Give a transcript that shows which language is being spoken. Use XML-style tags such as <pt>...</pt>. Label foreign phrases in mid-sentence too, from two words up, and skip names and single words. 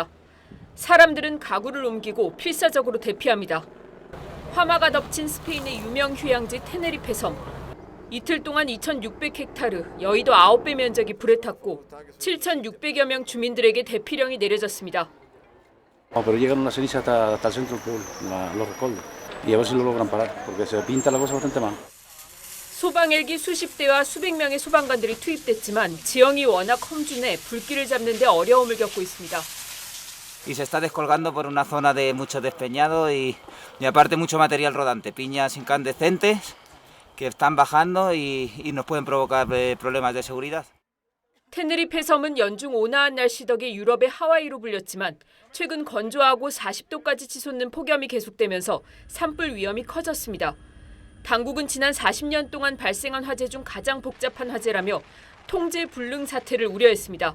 <ko>사람들은 가구를 옮기고 필사적으로 대피합니다. 화마가 덮친 스페인의 유명 휴양지 테네리페 섬. 이틀 동안 2,600헥타르, 여의도 9배 면적이 불에 탔고 7,600여 명 주민들에게 대피령이 내려졌습니다.</ko> <es>Pero llegan una ceniza hasta el centro que lo recorre y a ver si lo logran parar porque se pinta la cosa bastante mal.</es> <ko>소방 헬기 수십 대와 수백 명의 소방관들이 투입됐지만 지형이 워낙 험준해 불길을 잡는 데 어려움을 겪고 있습니다.</ko> <es>Y se está descolgando por una zona de mucho despeñado y aparte mucho material rodante, piñas incandescentes que están bajando y nos pueden provocar problemas de seguridad.</es> <ko>테네리페 섬은 연중 온화한 날씨 덕에 유럽의 하와이로 불렸지만 최근 건조하고 40도까지 치솟는 폭염이 계속되면서 산불 위험이 커졌습니다. 당국은 지난 40년 동안 발생한 화재 중 가장 복잡한 화재라며 통제 불능 사태를 우려했습니다.</ko>